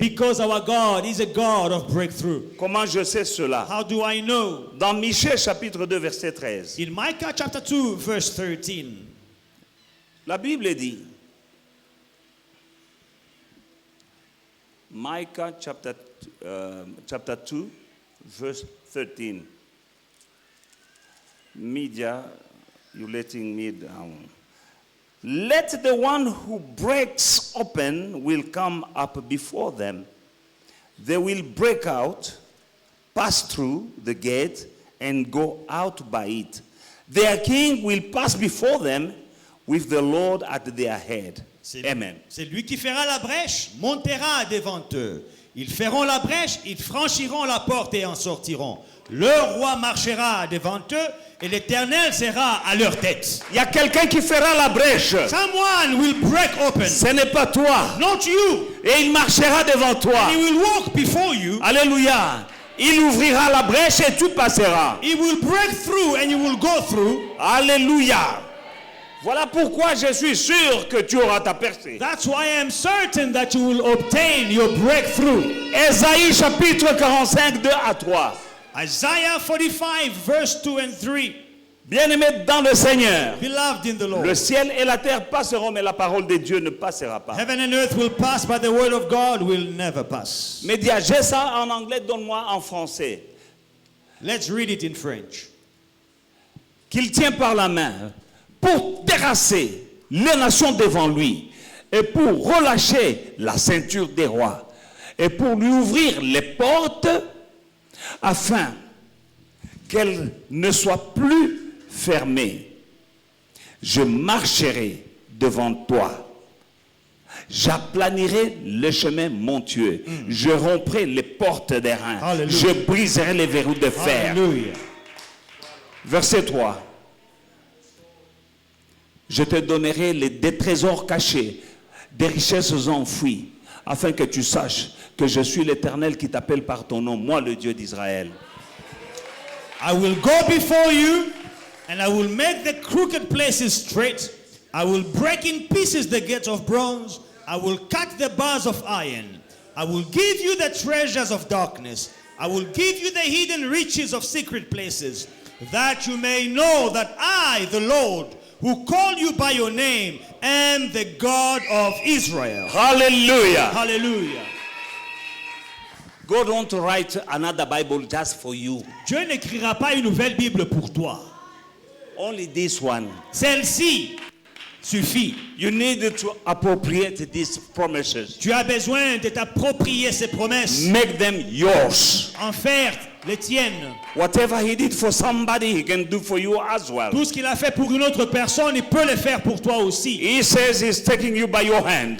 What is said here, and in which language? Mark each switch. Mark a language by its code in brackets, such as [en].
[en] Because our God is a God of breakthrough. [fr] Comment je sais cela? [en] How do I know? [fr] Dans Michée chapitre 2 verset 13, [en] In Micah chapter 2 verse 13, [fr] la Bible dit, [en] Micah chapter 2 verse 13, media, you're letting me down. Let the one who breaks open will come up before them. They will break out, pass through the gate, and go out by it. Their king will pass before them with the Lord at their head. Amen. [fr] C'est lui qui fera la brèche, montera devant eux. Ils feront la brèche, ils franchiront la porte et en sortiront. Le roi marchera devant eux et l'Éternel sera à leur tête. Il y a quelqu'un qui fera la brèche. [en] Someone will break open. [fr] Ce n'est pas toi. [en] Not you. [fr] Et il marchera devant toi. [en] He will walk before you. [fr] Alléluia. Il ouvrira la brèche et tu passeras. [en] He will break through and you will go through. [fr] Alléluia. Voilà pourquoi je suis sûr que tu auras ta percée. [en] That's why I am certain that you will obtain your breakthrough. [fr] Ésaïe chapitre 45, 2 à 3. [en] Isaiah 45 verse 2 and 3. [fr] Bien-aimés dans le Seigneur, [en] Beloved in the Lord. [fr] le ciel et la terre passeront, mais la parole de Dieu ne passera pas. [en] Heaven and earth will pass, but the word of God will never pass. [fr] Mais dis, j'ai ça en anglais, donne-moi en français. [en] Let's read it in French. [fr] Qu'il tient par la main pour terrasser les nations devant lui et pour relâcher la ceinture des rois et pour lui ouvrir les portes afin qu'elles ne soient plus fermées. Je marcherai devant toi. J'aplanirai le chemin montueux. Je romprai les portes des reins. Alléluia. Je briserai les verrous de fer. [en] Hallelujah. [fr] Verset 3. Je te donnerai des trésors cachés, des richesses enfouies, afin que tu saches que je suis l'Éternel qui t'appelle par ton nom, moi le Dieu d'Israël. [en] I will go before you, and I will make the crooked places straight. I will break in pieces the gates of bronze. I will cut the bars of iron. I will give you the treasures of darkness. I will give you the hidden riches of secret places, that you may know that I, the Lord, who call you by your name, am the God of Israel. Hallelujah. Hallelujah. God wants to write another Bible just for you. [fr] Dieu n'écrira pas une nouvelle Bible pour toi. [en] Only this one. [fr] Celle-ci suffit. [en] You need to appropriate these promises. [fr] Tu as besoin de t'approprier ces promesses, [en] Make them yours. [fr] en faire les tiennes. [en] Whatever he did for somebody, he can do for you as well. [fr] Tout ce qu'il a fait pour une autre personne, il peut le faire pour toi aussi. [en] He says he's taking you by your hand